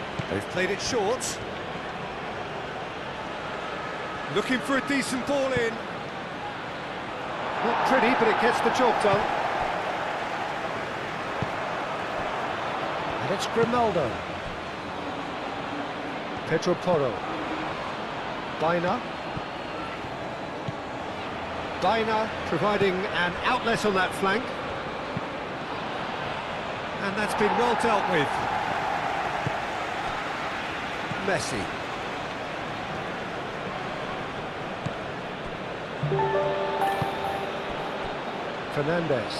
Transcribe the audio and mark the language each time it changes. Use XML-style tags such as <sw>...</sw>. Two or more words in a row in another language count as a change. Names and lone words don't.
<en>They've played it short. Looking for a decent ball in. Not pretty, but it gets the job done. And it's Grimaldo. Pedro Porro. Baina. Baina providing an outlet on that flank. And that's been well dealt with. Messi. Fernandez.</en>